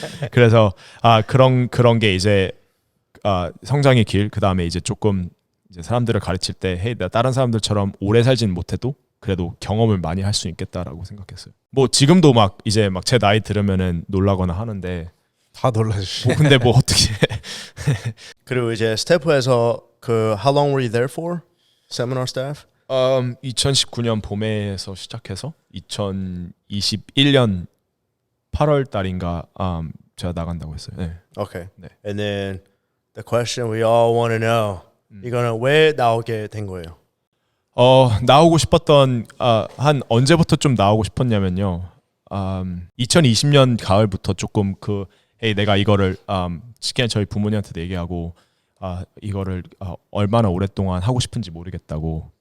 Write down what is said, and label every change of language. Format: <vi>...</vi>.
<ko>그래서 그런 게 이제 성장의 길. 그 다음에 이제 조금 이제 사람들을 가르칠 때, 헤이, 나 다른 사람들처럼 오래 살진 못해도 그래도 경험을 많이 할 수 있겠다라고 생각했어요. 뭐 지금도 막 이제 막 제 나이 들으면은 놀라거나 하는데. 다 놀라지. 뭐 근데 뭐 어떻게? 그리고 이제 스태프에서 그</ko> <en>how long were you there for? Seminar staff?</en> <ko>2019년 봄에서 시작해서 2021년 8월 달인가 제가 나간다고 했어요. 네.</ko> <en>Okay.</en> <ko>네.</ko> <en>And then the question we all want to know.</en> <ko>이거는 왜 나오게 된 거예요? 나오고 싶었던 한 언제부터 좀 나오고 싶었냐면요. 2020년 가을부터 조금 헤이 내가 이거를 쉽게 저희 부모님한테도 얘기하고 이거를 얼마나 오랫동안 하고 싶은지 모르겠다고.</ko>